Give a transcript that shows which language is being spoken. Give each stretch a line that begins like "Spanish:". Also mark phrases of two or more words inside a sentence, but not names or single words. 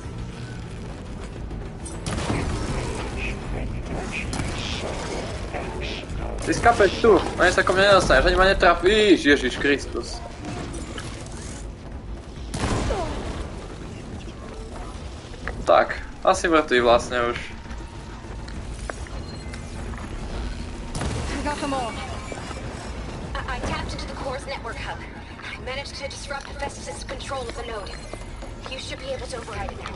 Slovak: Ty skapeš tu, ani sa ko mne nedostaneš, ani ma netrafíš, Ježiš Kristus. Tak, asi mŕtvý vlastne už.
English: I got them all. I tapped into the core's network hub. I managed to disrupt Hephaestus' control of the node. You should be able to override it now.